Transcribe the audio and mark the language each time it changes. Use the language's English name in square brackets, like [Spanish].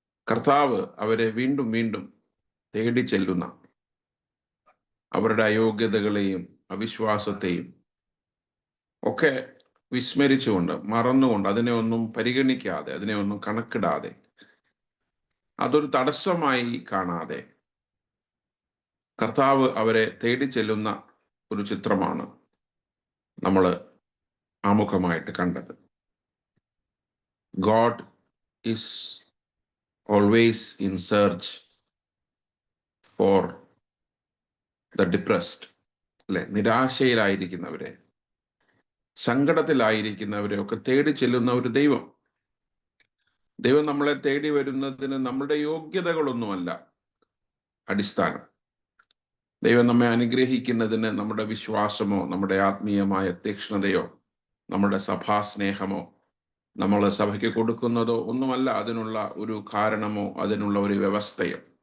[Malayalam] കർത്താവ് അവരെ വീണ്ടും വീണ്ടും തേടി ചെല്ലുന്ന, അവരുടെ അയോഗ്യതകളെയും അവിശ്വാസത്തെയും ഒക്കെ വിസ്മരിച്ചുകൊണ്ട്, മറന്നുകൊണ്ട്, അതിനെ ഒന്നും പരിഗണിക്കാതെ, അതിനെ ഒന്നും കണക്കിടാതെ, അതൊരു തടസ്സമായി കാണാതെ കർത്താവ് അവരെ തേടി ചെല്ലുന്ന ഒരു ചിത്രമാണ് നമ്മൾ ആമുഖമായിട്ട് കണ്ടത്. [English] God is always in search for the depressed. [Malayalam] അല്ലെ, നിരാശയിലായിരിക്കുന്നവരെ, സങ്കടത്തിലായിരിക്കുന്നവരെ ഒക്കെ തേടി ചെല്ലുന്ന ഒരു ദൈവം നമ്മളെ തേടി വരുന്നതിന് നമ്മുടെ യോഗ്യതകളൊന്നുമല്ല അടിസ്ഥാനം. ദൈവം നമ്മെ അനുഗ്രഹിക്കുന്നതിന് നമ്മുടെ വിശ്വാസമോ, നമ്മുടെ ആത്മീയമായ തീക്ഷ്ണതയോ, നമ്മുടെ സഭാസ്നേഹമോ, നമ്മൾ സഭയ്ക്ക് കൊടുക്കുന്നതോ ഒന്നുമല്ല അതിനുള്ള ഒരു കാരണമോ, അതിനുള്ള ഒരു വ്യവസ്ഥയോ.